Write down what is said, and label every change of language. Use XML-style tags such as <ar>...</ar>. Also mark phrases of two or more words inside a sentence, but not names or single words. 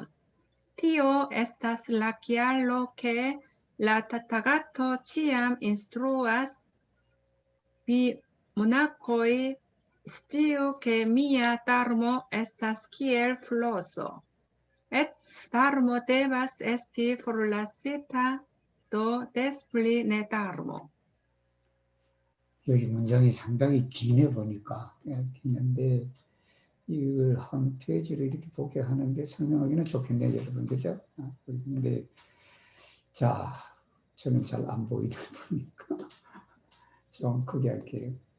<eo>Tio estas la kialo ke la Tathagato ciam instruas vi monakoj sciu ke mia dharmo estas kiel floso. Et dharmo devas esti forlasita, do des pli ne dharmo.</eo> <ko>여기 문장이 상당히 기네 보니까 긴데 이걸 한 페이지로 이렇게 보게 하는데 설명하기는 좋겠네요, 여러분, 그죠? 근데 자, 저는 잘 안 보이는 보니까 좀 크게 할게요.</ko>